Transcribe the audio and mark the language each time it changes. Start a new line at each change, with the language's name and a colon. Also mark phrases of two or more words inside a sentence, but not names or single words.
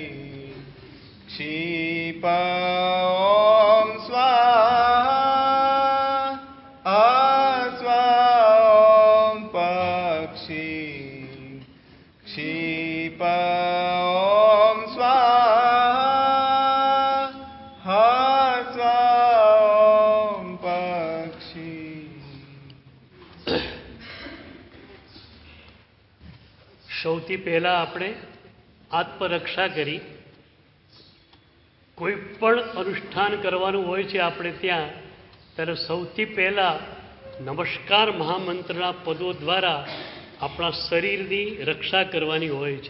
Sanskrit: क्षिप ॐ स्वाहा हा स्वाहा ॐ पक्षी क्षिप ॐ स्वाहा हा स्वाहा ॐ पक्षी
Gujarati: સૌથી પહેલાં આપણે આત્મરક્ષા કરી કોઈ પણ અનુષ્ઠાન કરવાનું હોય છે આપણે ત્યાં ત્યારે સૌથી પહેલાં નમસ્કાર મહામંત્રના પદો દ્વારા આપણા શરીરની રક્ષા કરવાની હોય છે.